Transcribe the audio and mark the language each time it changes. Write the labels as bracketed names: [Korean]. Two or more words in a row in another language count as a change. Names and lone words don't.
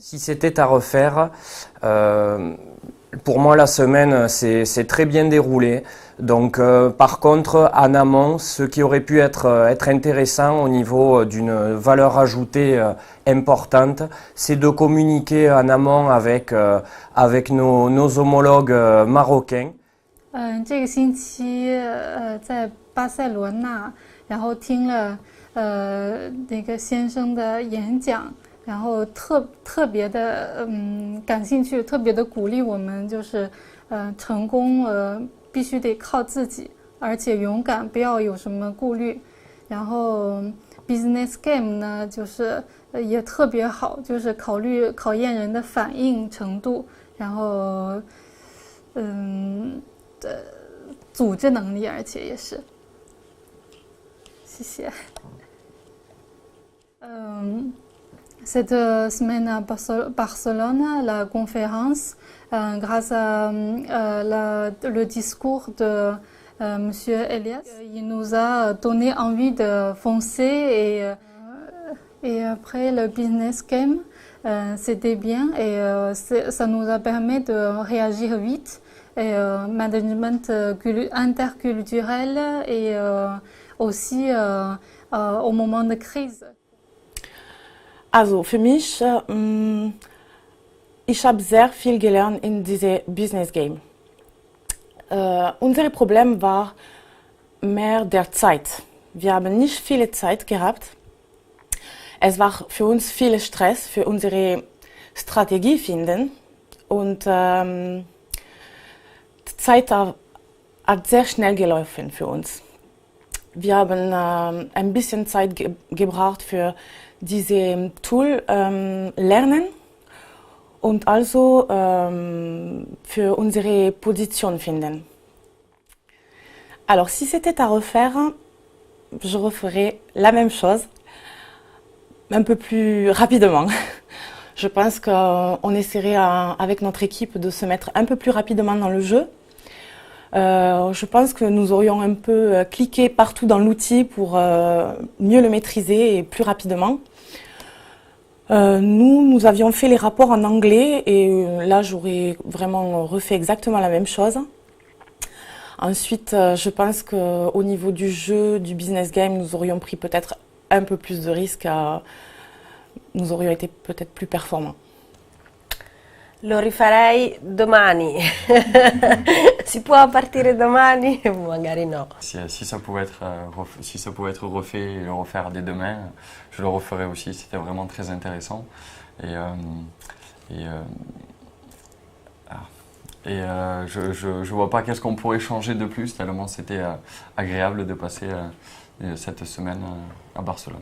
[French] Si c'était à refaire, pour moi la semaine c'est très bien déroulé. Donc par contre en amont, ce qui aurait pu être intéressant au niveau d'une valeur ajoutée importante, c'est de communiquer en amont avec nos homologues marocains. [Chinese] 这个星期在巴塞罗那，然后听了那个先生的演讲，然后特别的感兴趣，特别的鼓励我们，就是成功必须得靠自己，而且勇敢，不要有什么顾虑。然后 [English] business game [Chinese] 呢，就是也特别好，就是考验人的反应程度，然后组织能力，而且也是。 [French] 谢谢。Cette semaine à Barcelone, la conférence, grâce à le discours de Monsieur Elias, il nous a donné envie de foncer et après le [English] business game, [French] c'était bien et ça nous a permis de réagir vite et management interculturel et aussi au moment de crise. [German] Also für mich, ich habe sehr viel gelernt in diesem [English] Business Game. [German] Unser Problem war mehr der Zeit. Wir haben nicht viele Zeit gehabt. Es war für uns viel Stress für unsere Strategie finden und die Zeit hat sehr schnell gelaufen für uns. Wir haben ein bisschen Zeit gebraucht für dieses Tool lernen und also für unsere Position finden. [French] Alors si c'était à refaire, je referais la même chose, un peu plus rapidement. Je pense qu'on essaierait avec notre équipe de se mettre un peu plus rapidement dans le jeu. Je pense que nous aurions un peu cliqué partout dans l'outil pour mieux le maîtriser et plus rapidement. Nous avions fait les rapports en anglais et là j'aurais vraiment refait exactement la même chose. Ensuite, je pense qu'au niveau du jeu, du [English] business game, [French] nous aurions pris peut-être un peu plus de risques, nous aurions été peut-être plus performants. [Italian] Lo rifarei domani. Si può partire domani, magari no. [French] Si ça pouvait être refait et le refaire dès demain, je le referais aussi. C'était vraiment très intéressant. Je vois pas qu'est-ce qu'on pourrait changer de plus, tellement c'était agréable de passer cette semaine à Barcelone.